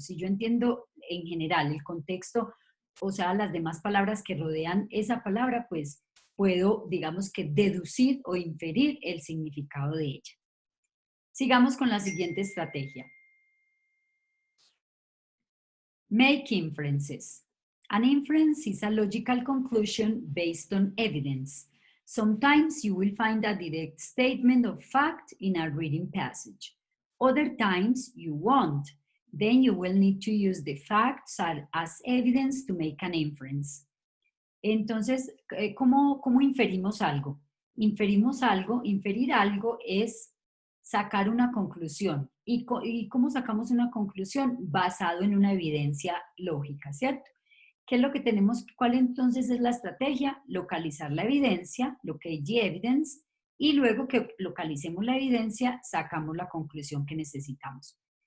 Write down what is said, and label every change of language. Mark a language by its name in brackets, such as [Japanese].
[Spanish] Si yo entiendo en general el contexto, o sea, las demás palabras que rodean esa palabra, pues puedo, digamos que, deducir o inferir el significado de ella. Sigamos con la siguiente estrategia. [English] Make inferences. An inference is a logical conclusion based on evidence. Sometimes you will find a direct statement of fact in a reading passage. Other times you won't. Then you will need to use the facts as evidence to make an inference. [Spanish] Entonces, ¿cómo inferimos algo? Inferir algo es sacar una conclusión. ¿Y cómo sacamos una conclusión? Basado en una evidencia lógica, ¿cierto? ¿Qué es lo que tenemos? ¿Cuál entonces es la estrategia? Localizar la evidencia, [English] locate the evidence, [Spanish] y luego que localicemos la evidencia, sacamos la conclusión que necesitamos.